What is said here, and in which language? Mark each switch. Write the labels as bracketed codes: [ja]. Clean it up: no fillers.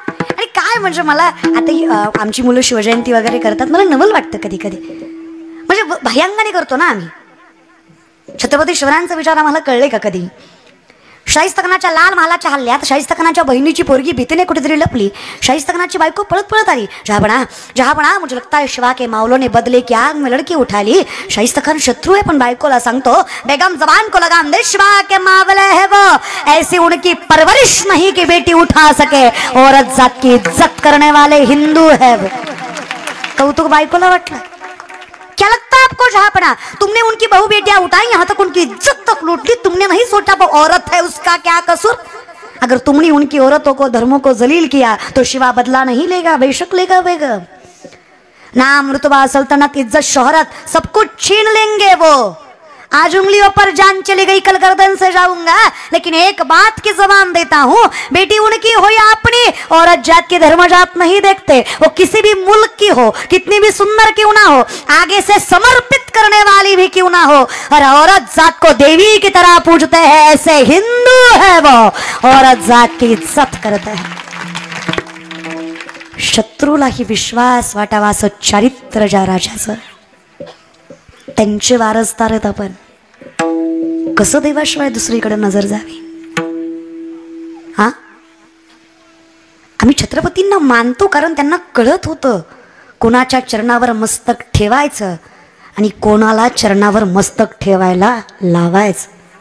[mr] आणि काय म्हणजे मला आता आमची मुलं शिवजयंती वगैरे करतात. मला नवल वाटतं कधी कधी. म्हणजे भयांगाने करतो ना आम्ही. छत्रपती शिवरायांचा विचार आम्हाला कळले का कधी? शाहिस्तखानाच्या लाल महालाच्या हल्ल्यात शाहिस्तखानाच्या बहिणीची पोरगी भीतीने कुठेतरी लपली. शाहिस्तखानाची बायको पळत पळत आली. [hi] जहापणा मुझे लगता है शिवा के मावलों ने बदले की आग में लड़की उठा ली. शाहिस्तखान शत्रु है [mr] पण बायकोला सांगतो, [hi] बेगम जबान को लगाम दे, शिवा के मावले है वो, ऐसी उनकी परवरिश नहीं कि बेटी उठा सके. औरत जात की इज्जत करने वाले हिंदू है वो. [mr] कौतुक बायकोला वाटलं. [hi] क्या लगता है आपको जहाँपना? तुमने उनकी बहू बेटियां उठाई, यहाँ तक उनकी इज्जत तक लूट ली, तुमने नहीं सोचा वो औरत है, उसका क्या कसूर? अगर तुमने उनकी औरतों को, धर्मों को जलील किया तो शिवा बदला नहीं लेगा, बेशक लेगा बेगा। नाम, रुतबा, सल्तनत, इज्जत, शोहरत सब कुछ छीन लेंगे वो। आज उंगलियों पर जान चली गई, कल गर्दन से जाऊंगा, लेकिन एक बात की जबान देता हूँ, बेटी उनकी हो या अपनी, औरत जात की धर्म जात नहीं देखते। वो किसी भी मुल्क की हो, कितनी भी सुंदर क्यों ना हो, आगे से समर्पित करने वाली भी क्यों ना हो, और औरत जात को देवी की तरह पूजते हैं, ऐसे हिंदू है वो, औरत जात की इज्जत करते हैं। [mr] शत्रूलाही विश्वास वाटावा असं चारित्र्य ज्या राजाचं, त्यांचे वारसदार आहेत आपण, कसं देवाशिवाय दुसरीकडे नजर जावी? हा, आम्ही छत्रपतींना मानतो कारण त्यांना कळत होतं कोणाच्या चरणावर मस्तक ठेवायचं आणि कोणाला चरणावर मस्तक ठेवायला लावायचं।